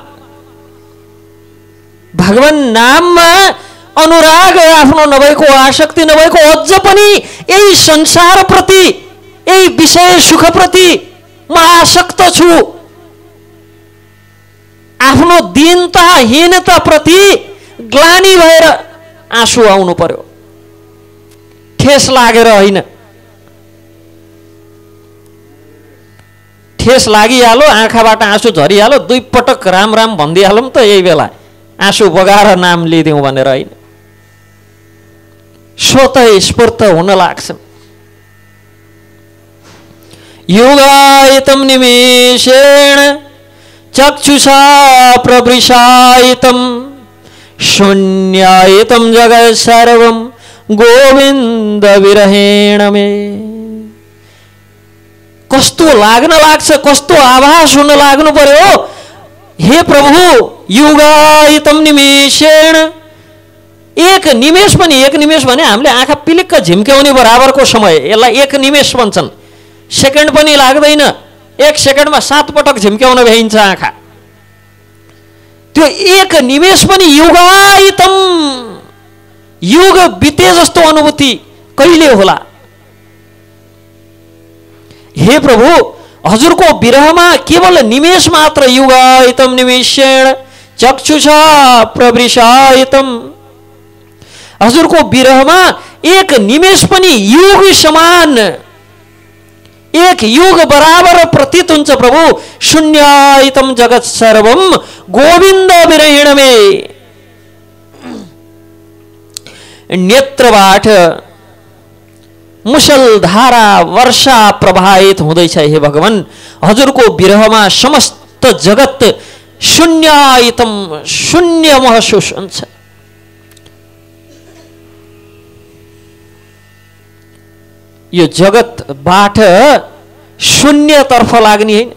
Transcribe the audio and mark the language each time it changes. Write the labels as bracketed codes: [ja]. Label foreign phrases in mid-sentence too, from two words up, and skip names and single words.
[ne] भगवान नाममा अनुराग आफ्नो नभएको, आसक्ति नभएको, अझ पनि यही संसारप्रति, यही विषय सुखप्रति म आसक्त छु, आफ्नो दीनता हीनता प्रति ग्लानी भएर आँसु आउनु पर्यो, ठेस लागेर होइन। ठेस लागिहालो, आँखाबाट आँसु झरिहालो, 2 पटक राम राम भनिदिइहालौँ त यही बेला आँसु बगाएर नाम लिदिउँ भनेर होइन, स्वतः स्फूर्त हुन लाग्छ। [sa] युगायतम निमेषेण चक्षुषा प्रवृषायितं शून्यायितं जगत् सर्वं गोविन्द विरहेण मे। [ne] कस्तो लाग्न लाग्छ, कस्तो आभास हुन लाग्नु पर्यो, हे प्रभु [sa] युगायितं निमेषेण, [ne] एक निमेष पनि, एक निमेष भने हामीले आँखा पिलिक्क झिम्क्याउने बराबरको समय, यसलाई एक निमेष भन्छन्। सेकेन्ड पनि लाग्दैन, 1 सेकेन्डमा 7 पटक झिम्क्याउन भ्याइन्छ आँखा। त्यो एक निमेष पनि युगायितम, युग बिते जस्तो अनुभूति कहिले होला? हे प्रभु हजुरको विरहमा केवल निमेष मात्र, [sa] युगायितम निमेषेण चक्षुषा प्रवृषायितम, [ne] हजुरको विरहमा एक निमेष पनि युग समान, एक युग बराबर प्रतीत हुन्छ प्रभु। [sa] शून्यायितम जगत सर्वम गोविन्द विरहेण मे। [ne] नेत्रबाट मुसलधारा वर्षा प्रवाहित हुँदैछ हे भगवान, हजुरको विरहमा समस्त जगत शून्यायितम, शून्य महसुस हुन्छ। यो जगतबाट शून्यतर्फ लाग्ने हैन।